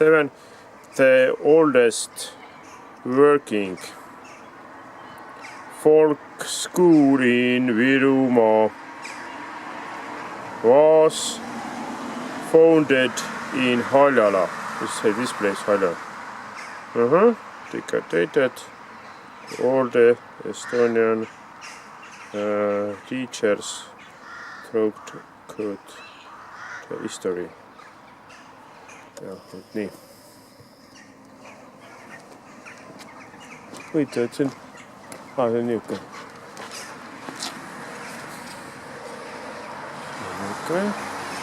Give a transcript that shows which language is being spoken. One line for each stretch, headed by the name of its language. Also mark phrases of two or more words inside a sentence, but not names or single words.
English: 7, the oldest working folk school in Virumaa was founded in Haljala. This place, Haljala. Dedicated all the Estonian teachers throughout the history.
Estonian: Ja, nii. Võite, et siin... see on niuke. Okay.